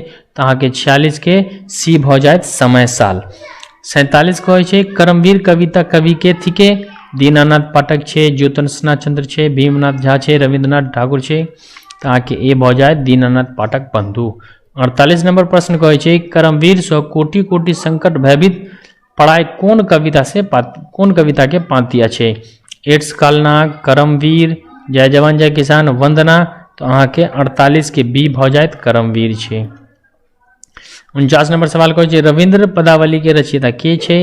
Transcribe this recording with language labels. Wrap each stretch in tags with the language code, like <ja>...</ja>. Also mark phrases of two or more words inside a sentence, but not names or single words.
<mai>तो अहाँके 46 के सी भऽ जायत समय साल। 47 कहै छै करमवीर कविता कवि के थिके? दीनानाथ पाठक छै, ज्योत्सना चंद्र छै, भीमनाथ झा छै, रविंद्रनाथ ठाकुर छै। तो अहाँके ए भऽ जायत दीनानाथ पाठक बंधु। 48 नंबर प्रश्न कहै छै करमवीर सो कोटि कोटि संकट भयभीत पढ़ाई कोन कविता के पांतिया छै? एड्स कालनाग, करमवीर, जय जवान जय किसान, वंदना। तो अहाँके 48 के बी भऽ जायत करमवीर छै। 49 नंबर सवाल कहै छै रविंद्र पदावली के रचयिता के छै?</mai>